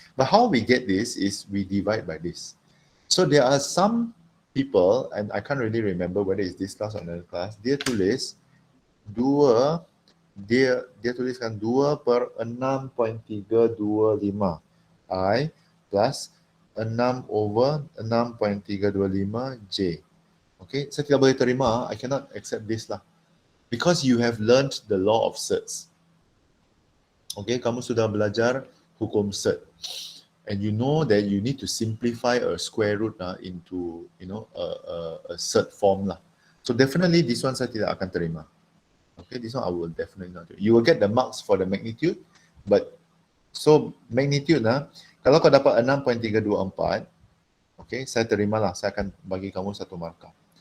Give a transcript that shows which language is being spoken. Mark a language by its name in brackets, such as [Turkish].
[English] But how we get this is we divide by this. So there are some people, and I can't really remember whether it's this class or another class, [Malay] dia tulis 2, dia tuliskan [English] 2 per 6.325 I plus 6 over 6.325 J. Okay, [Malay] saya tidak boleh terima, [English] I cannot accept this lah. Because you have learned the law of surds. [Malay] Okay, kamu sudah belajar hukum surd. [English] And you know that you need to simplify a square root into, you know, a surd form lah. So definitely this one [Malay] saya tidak akan terima. [English] Okay, this one I will definitely not do. You will get the marks for the magnitude, but so magnitude [Malay] kalau kau dapat 6.324, okay, saya terima lah, saya akan bagi kamu 1 markah.